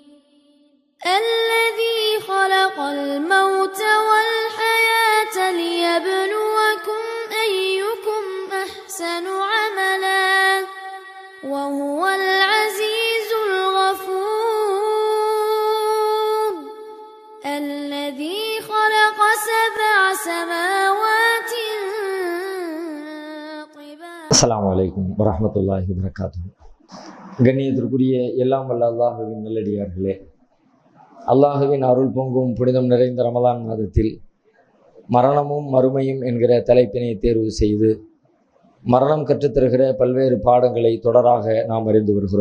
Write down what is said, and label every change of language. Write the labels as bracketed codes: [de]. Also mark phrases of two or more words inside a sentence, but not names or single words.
[ar] الذي خلق الموت والحياة ليبلوكم أيكم أحسن عملا وهو العزيز الغفور. الذي خلق 7 سماوات طباقا. السلام عليكم ورحمة الله وبركاته. [ta] கண்ணியத்திற்குரிய எல்லாம் வல்ல அல்லாஹுவின் நல்லடியார்களே, அல்லாஹுவின் அருள் பொங்கும் புனிதம் நிறைந்த ரமலான் மாதத்தில் மரணமும் மறுமையும் என்கிற தலைப்பினை தேர்வு செய்து மரணம் கற்றுத்தருகிற பல்வேறு பாடங்களை தொடராக நாம் அறிந்து வருகிறோம்.